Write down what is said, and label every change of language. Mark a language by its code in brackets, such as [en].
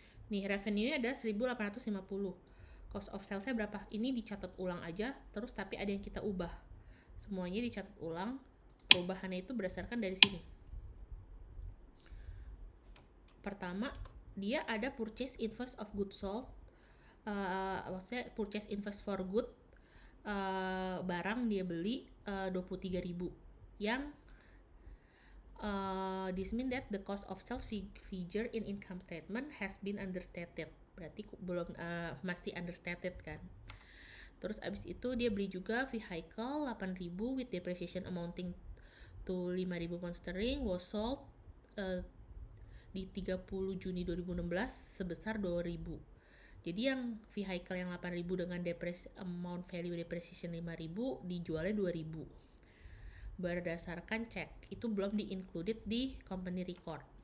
[id] Nih, revenue-nya ada 1.850. Cost of sales-nya berapa? Ini dicatat ulang aja, terus tapi ada yang kita ubah. Semuanya dicatat ulang, perubahannya itu berdasarkan dari sini. Pertama, dia ada [en] purchase invoice of goods sold, [id] maksudnya [en] purchase invoice for good, [id] barang dia beli 23.000, yang [en] this mean that the cost of sales figure in income statement has been understated. [id] Berarti belum masih understated kan. Terus abis itu dia beli juga vehicle 8.000 [en] with depreciation amounting to 5.000 pound sterling was sold [id] di 30 Juni 2016 sebesar 2.000. Jadi yang vehicle yang 8.000 dengan amount value depreciation 5.000 dijualnya 2.000 berdasarkan cek. Itu belum di-included di company record.